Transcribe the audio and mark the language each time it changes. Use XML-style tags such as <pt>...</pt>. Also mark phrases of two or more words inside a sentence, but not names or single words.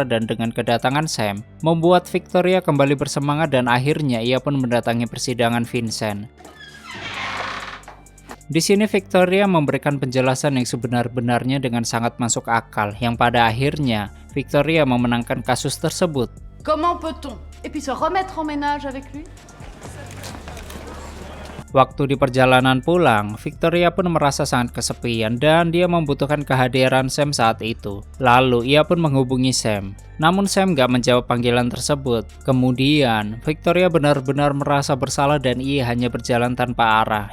<id>Dan dengan kedatangan Sam, membuat Victoria kembali bersemangat dan akhirnya ia pun mendatangi persidangan Vincent. Di sini Victoria memberikan penjelasan yang sebenar-benarnya dengan sangat masuk akal, yang pada akhirnya Victoria memenangkan kasus tersebut.</id> <fr>Comment peut-on et puis se remettre en ménage avec lui?</fr> <id>Waktu di perjalanan pulang, Victoria pun merasa sangat kesepian dan dia membutuhkan kehadiran Sam saat itu. Lalu ia pun menghubungi Sam. Namun Sam gak menjawab panggilan tersebut. Kemudian, Victoria benar-benar merasa bersalah dan ia hanya berjalan tanpa arah.</id>